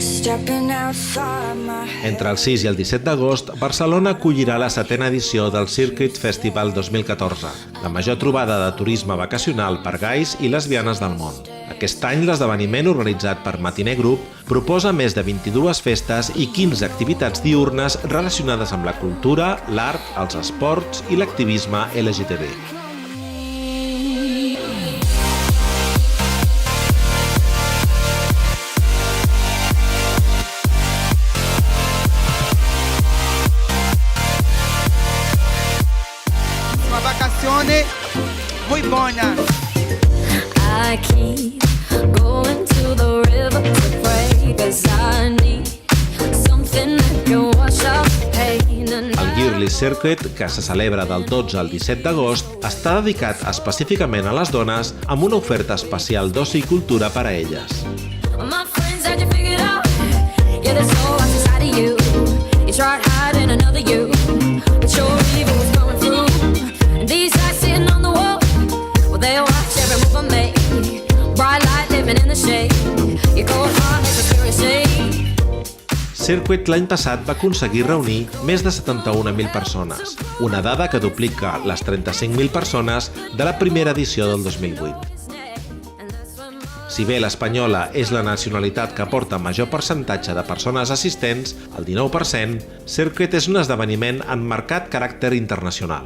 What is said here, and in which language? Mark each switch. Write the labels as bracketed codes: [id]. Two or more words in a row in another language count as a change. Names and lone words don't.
[ca] Entre el 6 i el 17 d'agost, Barcelona acollirà la 7ª edició del Circuit Festival 2014, la major trobada de turisme vacacional per gais i lesbianes del món. Aquest any, l'esdeveniment, organitzat per Matiner Group, proposa més de 22 festes i 15 activitats diürnes relacionades amb la cultura, l'art, els esports i l'activisme LGTB. [es] Vacaciones muy buenas. [en] I keep going to the river to pray, 'cause I need something that can wash out pain. [ca] El [en] Yearly Circuit, [ca] que se celebra del 12 al 17 d'agost, està dedicat específicament a les dones amb una oferta especial d'oci i cultura per a elles. [en] My friends had you figured out. Yeah, there's no life inside of you. You tried hiding another you, but your evil was coming through. And these eyes sitting on the wall, well, they watch every move I make. Bright light living in the shade. Your cold heart is a spirit shade. [ca] Circuit l'any passat va aconseguir reunir més de 71.000 persones, una dada que duplica les 35.000 persones de la primera edició del 2008. Si bé l'espanyola és la nacionalitat que aporta major percentatge de persones assistents, el 19%, Circuit és un esdeveniment amb marcat caràcter internacional.